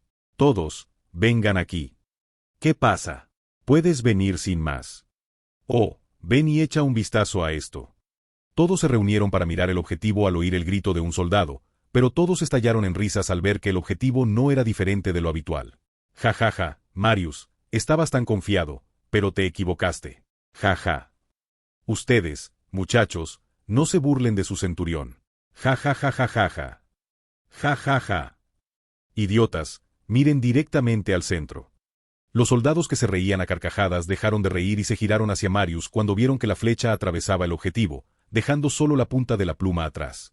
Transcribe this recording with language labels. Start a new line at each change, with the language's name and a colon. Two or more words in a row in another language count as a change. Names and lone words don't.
Spanish: Todos, vengan aquí. ¿Qué pasa? Puedes venir sin más. Oh, ven y echa un vistazo a esto. Todos se reunieron para mirar el objetivo al oír el grito de un soldado, pero todos estallaron en risas al ver que el objetivo no era diferente de lo habitual. Ja ja ja, Marius, estabas tan confiado, pero te equivocaste. Ja ja. Ustedes, muchachos, no se burlen de su centurión. Ja ja ja ja ja ja. Ja ja ja. Idiotas, miren directamente al centro. Los soldados que se reían a carcajadas dejaron de reír y se giraron hacia Marius cuando vieron que la flecha atravesaba el objetivo, dejando solo la punta de la pluma atrás.